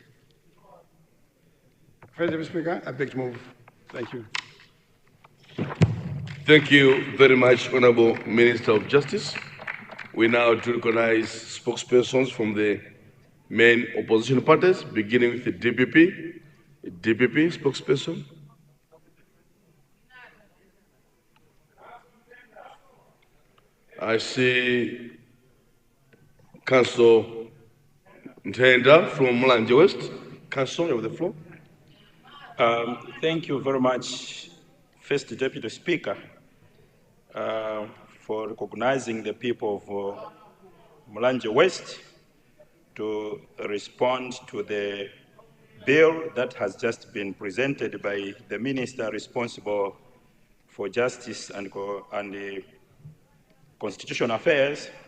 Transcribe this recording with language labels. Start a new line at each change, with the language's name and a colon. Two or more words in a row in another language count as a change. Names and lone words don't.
English: First Deputy Speaker, I beg to move. Thank you. Thank you very much, Honorable Minister of Justice. We now to recognize spokespersons from the main opposition parties, beginning with the DPP. DPP spokesperson. I see Councillor Ntenda from Mulanje West. Councillor, you have the floor. Thank you very much, First Deputy Speaker, for recognizing the people of Mulanje West to respond to the bill that has just been presented by the Minister responsible for Justice and Constitutional Affairs,